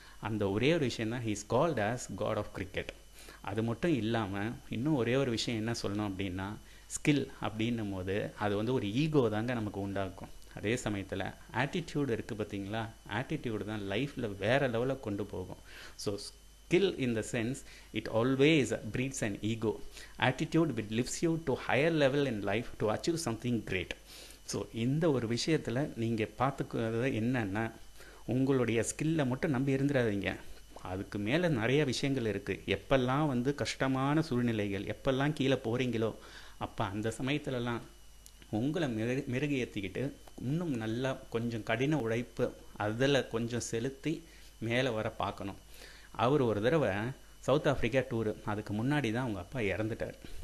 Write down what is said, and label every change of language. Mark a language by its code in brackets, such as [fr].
[ta] அந்த ஒரே ஒரு விஷயம் தான், [en] He is called as god of cricket. [ta] அது மட்டும் இல்லாமல் இன்னும் ஒரே ஒரு விஷயம் என்ன சொல்லணும் அப்படின்னா, ஸ்கில் அப்படின்னும் போது அது வந்து ஒரு ஈகோ தாங்க நமக்கு உண்டாக்கும். அதே சமயத்தில் ஆட்டிடியூடு இருக்குது பார்த்தீங்களா, ஆட்டிடியூடு தான் லைஃப்பில் வேறு லெவலில் கொண்டு போகும். [en] So skill in the sense, it always breeds an ego. Attitude which lifts you to higher level in life to achieve something great. [ta] So இந்த ஒரு விஷயத்தில் நீங்கள் பார்த்துக்கிறது என்னென்னா, உங்களுடைய ஸ்கில்லை மட்டும் நம்பி இருந்துடாதீங்க. அதுக்கு மேலே நிறைய விஷயங்கள் இருக்குது. எப்பெல்லாம் வந்து கஷ்டமான சூழ்நிலைகள், எப்பெல்லாம் கீழே போகிறீங்களோ அப்போ அந்த சமயத்துலலாம் உங்களை மெருகேற்றிக்கிட்டு இன்னும் நல்லா கொஞ்சம் கடின உழைப்பு அதில் கொஞ்சம் செலுத்தி மேலே வர பார்க்கணும். அவர் ஒரு தடவை சவுத் ஆஃப்ரிக்கா டூரு, அதுக்கு முன்னாடி தான் அவங்க அப்பா இறந்துட்டார்.